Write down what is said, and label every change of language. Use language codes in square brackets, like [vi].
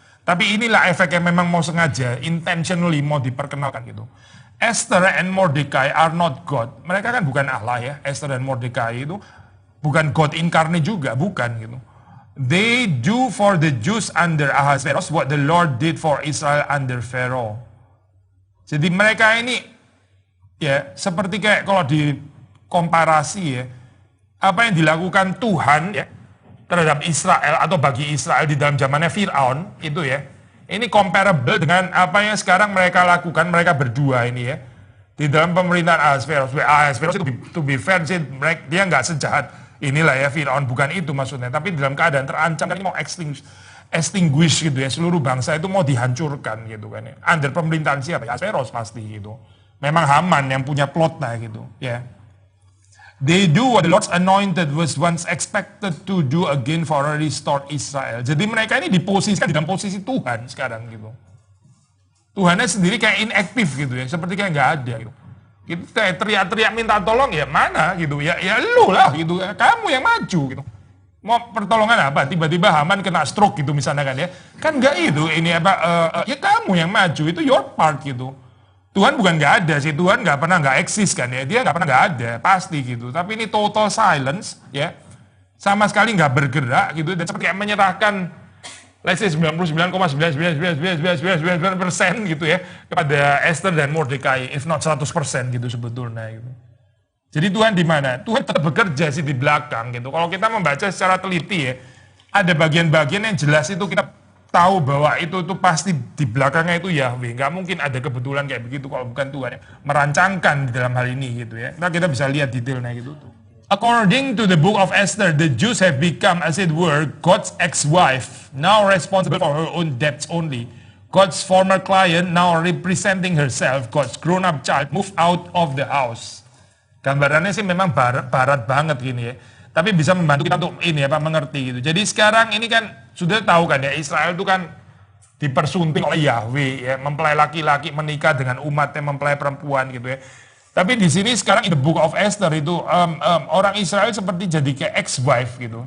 [id] Tapi inilah efek yang memang mau sengaja, intentionally mau diperkenalkan gitu. [en] Esther and Mordecai are not God. [id] Mereka kan bukan Allah ya. Esther dan Mordecai itu bukan [en] God incarnate [id] juga, bukan gitu. [en] They do for the Jews under Ahasuerus what the Lord did for Israel under Pharaoh. [id] Jadi mereka ini ya seperti kayak kalau dikomparasi ya, apa yang dilakukan Tuhan ya terhadap Israel atau bagi Israel di dalam zamannya Firaun itu ya. Ini comparable dengan apa yang sekarang mereka lakukan, mereka berdua ini ya. Di dalam pemerintahan Ahasuerus. Ahasuerus itu [en] to be fair [id] sih, dia nggak sejahat inilah ya Firaun, bukan itu maksudnya. Tapi dalam keadaan terancam, kan mau extinguish gitu ya, seluruh bangsa itu mau dihancurkan gitu kan ya. Under pemerintahan siapa? Ahasuerus pasti gitu. Memang Haman yang punya plotnya gitu ya. [en] They do what the Lord's anointed was once expected to do again for a restored Israel. [id] Jadi mereka ini diposisikan di dalam posisi Tuhan sekarang gitu. Tuhannya sendiri kayak inaktif gitu ya, seperti kayak nggak ada gitu. Kita teriak-teriak minta tolong ya mana gitu ya lu lah gitu, kamu yang maju gitu. Mau pertolongan apa? Tiba-tiba Haman kena stroke gitu misalnya kan ya. Kan nggak itu, ini apa? Ya kamu yang maju, itu [en] your part [id] gitu. Tuhan bukan nggak ada sih, Tuhan nggak pernah nggak eksis kan ya, dia nggak pernah nggak ada, pasti gitu. Tapi ini [en] total silence [id] ya, sama sekali nggak bergerak gitu, dan seperti menyerahkan, [en] let's say [id] 99,99999% gitu ya, kepada Esther dan Mordecai, [en] if not 100% [id] gitu sebetulnya gitu. Jadi Tuhan di mana? Tuhan tetap bekerja sih di belakang gitu. Kalau kita membaca secara teliti ya, ada bagian-bagian yang jelas itu kita tahu bahwa itu pasti di belakangnya itu Yahweh. Nggak mungkin ada kebetulan kayak begitu kalau bukan Tuhan yang merancangkan di dalam hal ini gitu ya. Nah kita bisa lihat detailnya gitu tuh. [en] According to the book of Esther, the Jews have become, as it were, God's ex-wife, now responsible for her own debts only. God's former client, now representing herself, God's grown-up child, moved out of the house. [id] Gambarannya sih memang barat banget gini ya. Tapi bisa membantu kita untuk ini apa mengerti gitu. Jadi sekarang ini kan sudah tahu kan ya, Israel itu kan dipersunting oleh Yahweh ya, mempelai laki-laki menikah dengan umatnya, mempelai perempuan gitu ya. Tapi di sini sekarang [en] in the book of Esther [id] itu orang Israel seperti jadi kayak ex-wife gitu.